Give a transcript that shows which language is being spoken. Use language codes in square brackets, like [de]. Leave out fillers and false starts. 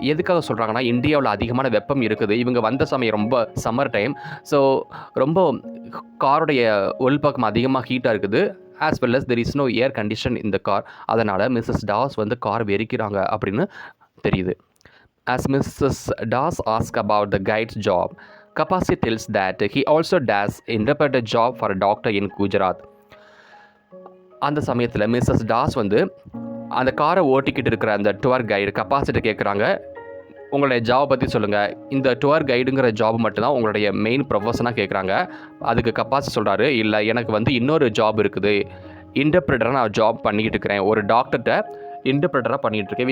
[ta] எதுக்காக சொல்கிறாங்கன்னா, இந்தியாவில் அதிகமான வெப்பம் இருக்குது, இவங்க வந்த சமயம் ரொம்ப சம்மர் டைம், ஸோ ரொம்ப காருடைய உள்பக்கம் அதிகமாக ஹீட்டாக இருக்குது, [en] as well as there is no air condition in the car. [ta] அதனால் மிஸ்ஸஸ் டாஸ் வந்து கார் வெறிக்கிறாங்க அப்படின்னு தெரியுது. [en] As Mrs. Das asks about the guide's job, Kapasi tells that he also does interpreter job for a doctor in Gujarat. [ta] அந்த சமயத்தில் Mrs toss வந்து அந்த காரை ஓட்டிக்கிட்டு இருக்கிற அந்த டூர் கைடு கப்பாசிட்ட கேட்குறாங்க, உங்களுடைய ஜாப் பற்றி சொல்லுங்கள், இந்த டூர் கைடுங்கிற ஜாப் மட்டும்தான் உங்களுடைய மெயின் ப்ரொஃபஷனாக கேட்குறாங்க. அதுக்கு கப்பாசி சொல்கிறாரு, இல்லை எனக்கு வந்து இன்னொரு ஜாப் இருக்குது, இன்டர்பிரிட்டராக நான் ஜாப் பண்ணிக்கிட்டு இருக்கிறேன், ஒரு டாக்டர்கிட்ட இன்டர்பிரிட்டராக பண்ணிகிட்டு இருக்கேன்.